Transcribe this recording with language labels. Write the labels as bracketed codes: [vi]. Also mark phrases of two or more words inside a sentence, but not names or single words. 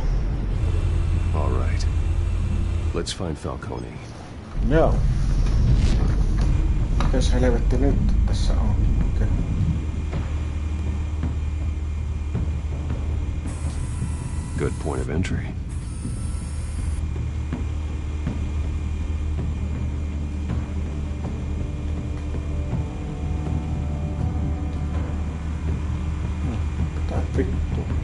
[en] All right. Let's find Falcone. [fi] Joo. Mikäs helvetti nyt tässä on? [en] Okay. Good point of entry. [fi] Tää vittu.